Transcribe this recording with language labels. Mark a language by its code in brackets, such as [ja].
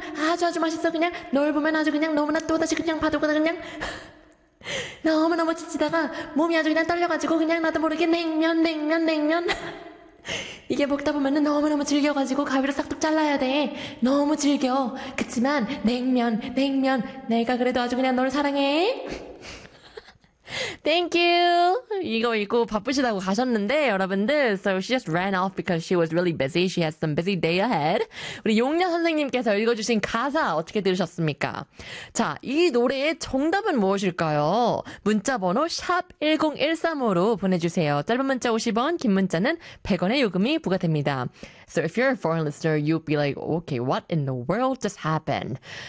[ko] 아주 아주 맛있어 그냥 널 보면 아주 그냥 너무나 또다시 그냥 바둑거나 그냥 너무너무 지치다가 몸이 아주 그냥 떨려가지고 그냥 나도 모르게 냉면 이게 먹다 보면은 너무너무 즐겨가지고 가위로 싹둑 잘라야 돼 너무 즐겨 그치만 냉면 내가 그래도 아주 그냥 널 사랑해 [en] Thank you. [ko] 이거 읽고 바쁘시다고 가셨는데 여러분들. [en] So she just ran off because she was really busy. She has some busy day ahead. [ko] 우리 용녀 선생님께서 읽어주신 가사 어떻게 들으셨습니까? 자, 이 노래의 정답은 무엇일까요? 문자번호 #1013으로 보내주세요. 짧은 문자 50원, 긴 문자는 100원의 요금이 부과됩니다. [en] So if you're a foreign listener, you'll be like, okay, what in the world just happened?